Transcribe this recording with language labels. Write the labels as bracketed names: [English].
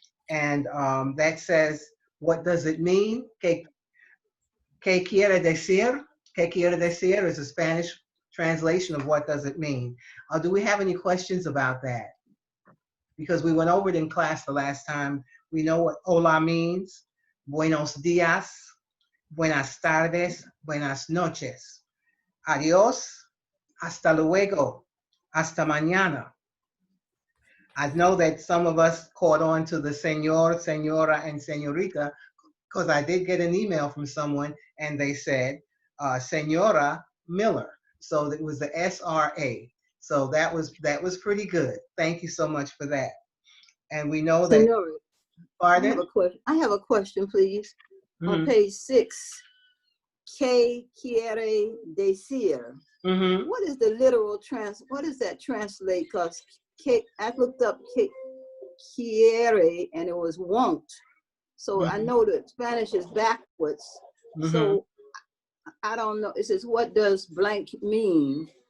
[English] And that says, what does it mean? [Spanish] ¿Qué quiere decir? ¿Qué quiere decir [English] is a Spanish translation of what does it mean. Do we have any questions about that? Because we went over it in class the last time. We know what hola means. [Spanish] Buenos días, buenas tardes, buenas noches. Adiós, hasta luego, hasta mañana. [English] I know that some of us caught on to the señor, señora, and señorita, because I did get an email from someone and they said, Señora Miller. So it was the SRA. So that was pretty good. Thank you so much for that. And we know that. [Spanish] Senora, [English] Pardon? I have a question, please. On page 6, [Spanish] ¿Qué quiere decir? [English] What is the literal what does that translate? Because I looked up quiere and it was won't. So I know that Spanish is backwards. So I don't know. It says, what does blank mean?